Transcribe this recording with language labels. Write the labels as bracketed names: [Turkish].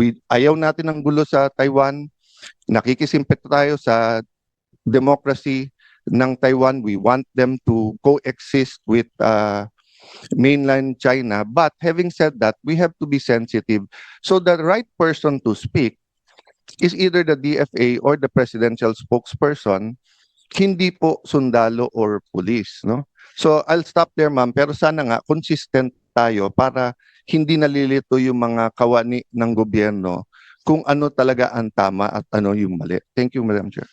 [Filipino] Ayaw natin ng gulo sa Taiwan. Nakikisimpito tayo sa democracy ng Taiwan. [English] We want them to coexist with mainland China. But having said that, we have to be sensitive. So the right person to speak is either the DFA or the presidential spokesperson, [Filipino] hindi po sundalo [English] or police, no? So I'll stop there, ma'am. [Filipino] Pero sana nga consistent tayo para hindi nalilito yung mga kawani ng gobyerno kung ano talaga ang tama at ano yung mali. [English] Thank you, Madam Chair.